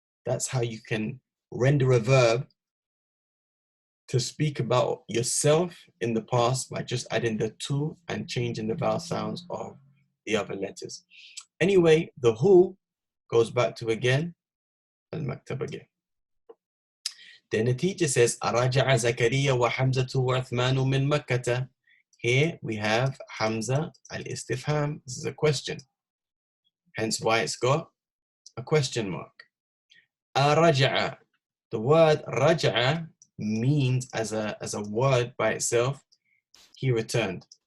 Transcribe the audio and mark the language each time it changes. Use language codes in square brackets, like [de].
[en] That's how you can render a verb to speak about yourself in the past by just adding the tu and changing the vowel sounds of the other letters. Anyway, the who goes back to again al-maktab again. Then the teacher says, [ar] أرجع زكريا وحمزة وعثمان من مكة. [en] Here we have Hamza al-istifham. This is a question. Hence why it's got a question mark. [ar] أرجع. [en] The word رجع means as a word by itself, he returned.